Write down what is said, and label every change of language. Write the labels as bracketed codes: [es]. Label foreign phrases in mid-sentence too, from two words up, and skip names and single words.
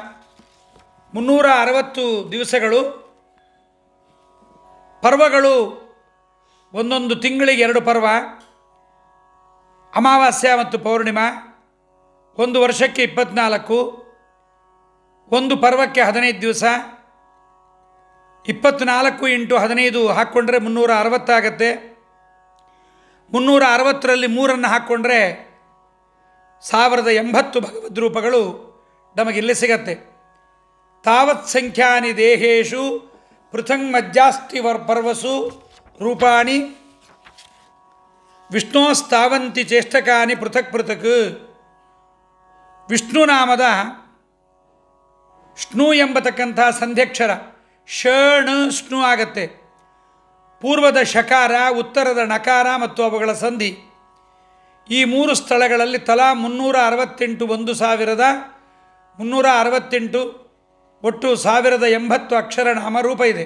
[kn] 360 ದಿವಸಗಳು, ಪರ್ವಗಳು ಒಂದೊಂದು ತಿಂಗಳಿಗೆ 2 ಪರ್ವ, ಅಮಾವಾಸ್ಯ ಮತ್ತು ಪೌರ್ಣಿಮಾ, ಒಂದು ವರ್ಷಕ್ಕೆ 24, ಒಂದು ಪರ್ವಕ್ಕೆ 15 ದಿವಸ, 24 × 15 ಹಾಕ್ಕೊಂಡ್ರೆ 360 ಆಗುತ್ತೆ. 360ರಲ್ಲಿ 3 ಹಾಕ್ಕೊಂಡ್ರೆ 1080 ಭಗವದ್ರೂಪಗಳು ನಮಗಿಲ್ಲಿ ಸಿಗತ್ತೆ. [sa] ತಾವತ್ ಸಂಖ್ಯಾನಿ ದೇಹೇಶು ಪೃಥಂಗ್ ಮಜ್ಜಾಸ್ತಿ ಪರ್ವಸು ರೂಪಾಣಿ ವಿಷ್ಣೋಸ್ತಾವಂತಿ ಚೇಷ್ಟಕಾನಿ ಪೃಥಕ್ ಪೃಥಕ್. [kn] ವಿಷ್ಣುನಾಮದ ಷ್ಣು ಎಂಬತಕ್ಕಂಥ ಸಂಧ್ಯಕ್ಷರ ಷಣ ಷ್ಣು ಆಗತ್ತೆ. ಪೂರ್ವದ ಶಕಾರ, ಉತ್ತರದ ನಕಾರ ಮತ್ತು ಅವುಗಳ ಸಂಧಿ, ಈ 3 ಸ್ಥಳಗಳಲ್ಲಿ ತಲಾ 368, 1368, ಒಟ್ಟು 1080 ಅಕ್ಷರ ನಾಮರೂಪ ಇದೆ.